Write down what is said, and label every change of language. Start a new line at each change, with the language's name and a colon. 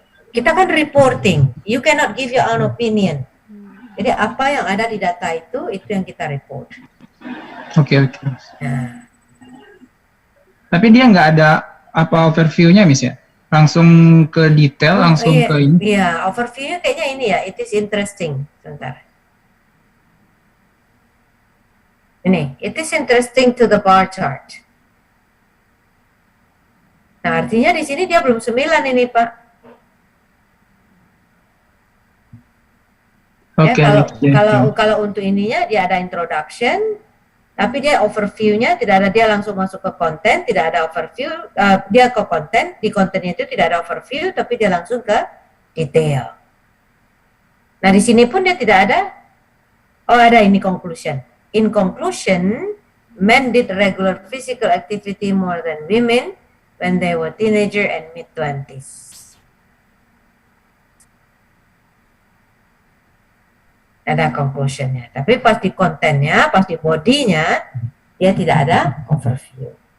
Indonesian: Kita kan reporting,
English: you cannot give your own opinion.
Indonesian: Jadi apa yang ada di data itu yang kita report. oke. Nah, Tapi dia nggak ada apa overview-nya, Miss ya? Langsung ke detail, langsung iya, ke ini. iya, overview-nya kayaknya ini ya,
English: it is interesting.
Indonesian: Sebentar.
English: Ini, it is interesting to the bar chart.
Indonesian: Nah, artinya di sini dia belum 9 ini, Pak. Oke, Ya, oke. kalau untuk ininya dia ada introduction, tapi dia overview-nya tidak ada, dia langsung masuk ke konten, tidak ada overview, dia ke konten, di kontennya itu tidak ada overview, tapi dia langsung ke detail. Nah, di sini pun dia tidak ada, ada ini conclusion.
English: In conclusion, men did regular physical activity more than women when they were teenager and mid-20s.
Indonesian: Ada conclusionnya. Tapi pas di kontennya, pas di bodinya, dia tidak ada overview.